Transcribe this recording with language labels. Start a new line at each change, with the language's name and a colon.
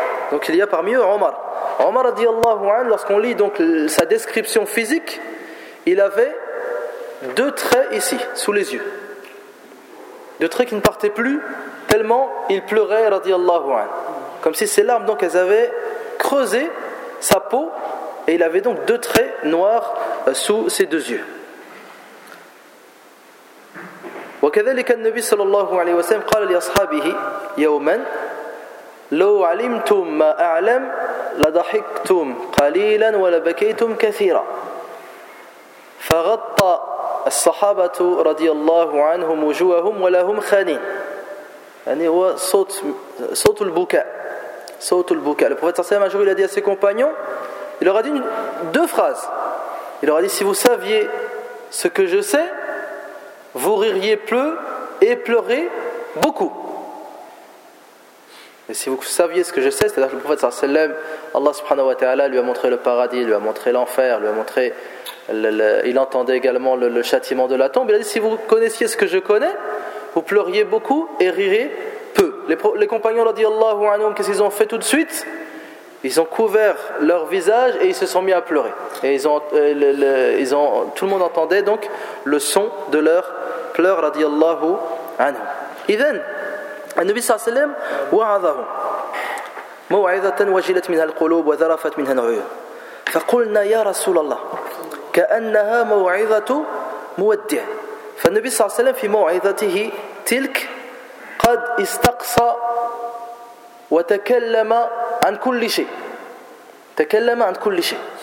French: Donc il y a parmi eux Omar. Omar radiyallahu an, lorsqu'on lit donc sa description physique, il avait deux traits ici, sous les yeux. Deux traits qui ne partaient plus, tellement il pleurait, radiallahu anhu. Comme si ses larmes, donc, elles avaient creusé sa peau, et il avait donc deux traits noirs sous ses deux yeux.
Arabic: وكذلك النبي صلى الله عليه وسلم قال لأصحابه يوما لو علمتم ما أعلم لضحكتم قليلا ولبكيتم كثيرا. فغطى الصحابة رضي الله عنهم وجوههم ولهم خانين. يعني هو صوت البكاء, صوت البكاء.
French: Le prophète
Arabic: صلى الله عليه وسلم
French: un jour il a dit à ses compagnons, il leur a dit deux phrases. Il leur a dit: si vous saviez ce que je sais, vous ririez plus et pleurez beaucoup. Et si vous saviez ce que je sais, c'est-à-dire que le prophète sallallahu alayhi wa sallam, Allah subhanahu wa ta'ala lui a montré le paradis, lui a montré l'enfer, lui a montré il entendait également le châtiment de la tombe. Il a dit, si vous connaissiez ce que je connais, vous pleuriez beaucoup et ririez peu. Les compagnons leur dit Allahu anhum, qu'est-ce qu'ils ont fait tout de suite? Ils ont couvert leur visage et ils se sont mis à pleurer. Et tout le monde entendait donc le son de leurs pleurs, radiyallahu anhum.
Arabic: Even, النبي صلى الله عليه وسلم وعظه موعظة وجلت منها القلوب وذرفت منها العيون فقلنا يا رسول الله كأنها موعظة مودع فالنبي صلى الله عليه وسلم في موعظته تلك قد استقصى وتكلم عن كل شيء تكلم عن كل شيء